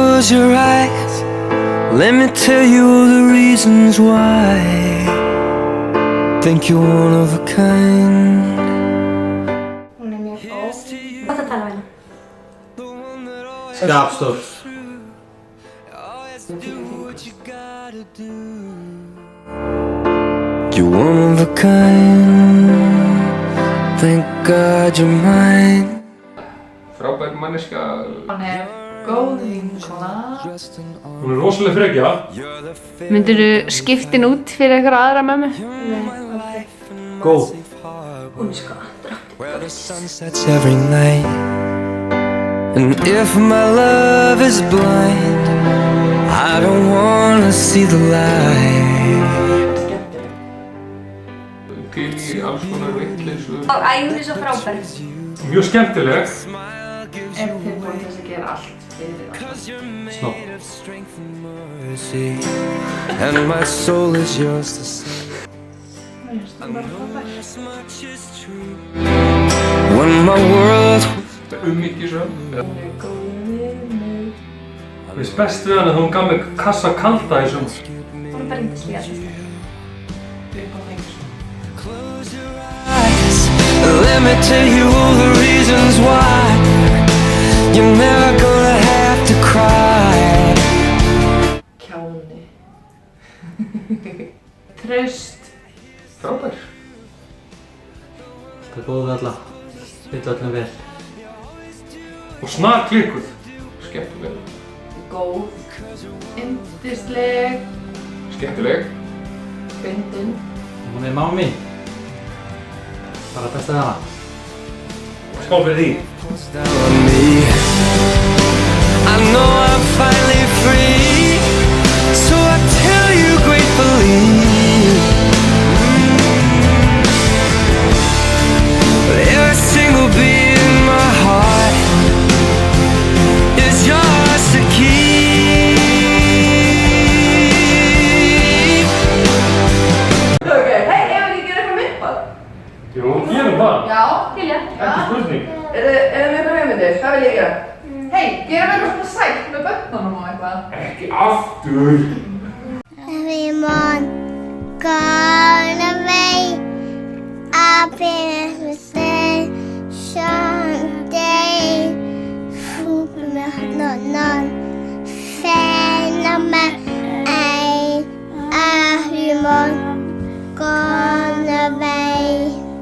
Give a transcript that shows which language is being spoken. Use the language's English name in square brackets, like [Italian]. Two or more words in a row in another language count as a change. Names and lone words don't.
[English] your eyes, let me tell you all the reasons why. Think you're one of a kind. [Icelandic] Hún er mjög góð. Hvað það tala um hérna? Skapstór. [English] You're one of a kind. Thank God you're mine. [Icelandic] Frábær manneska. Hann er góð vinkona. Hún er rosalega frekja. Myndirðu skiptin út fyrir einhverja aðra mömmu? Nei, Góð. hún er sko [English] Where the sun sets every night. And if my love is blind, I don't wanna see the light. [Icelandic] Til í alls konar vitleysu. Æ, hún er svo frábær. Mjög skemmtileg. Er tilbúin til að gera allt fyrir það. Snopp. [English] Mercy, and my soul is yours to see. As much is true. When my world [Icelandic] Þetta er mikið svo. Hún er góð við mig. Það finnst best við hana að hún gaf mig kassa kalda í sumar. Hún er bara yndislega alltaf. Upp á fengur. [English] close your eyes, let me tell you all the reasons why. You're never gonna have to cry. [Icelandic] Kjáni. Traust. Frábær. Það er góð við alla. Vill öllum vel. Og snar klikkuð. Skemmtileg. Góð. Yndisleg. Skemmtileg. Fyndin. Hún er mamma mín. Bara besta við hana. Skál fyrir því. [English] Down on me. I know I'm finally free, so I tell you gratefully. Every single beat in my heart is yours to keep. [Icelandic] Ok, hei, ef ekki gera eitthvað myndband? Jú, gerum það. Já, til ég. Ekki spurning. Eru með eitthvað hugmyndir? Hvað vil ég gera? Hei, gerum eitthvað svona sætt með börnunum og eitthvað. Ekki aftur. [English] Everyone gone away. I've been with someday. Food me none. Phenomen. Everyone gone away.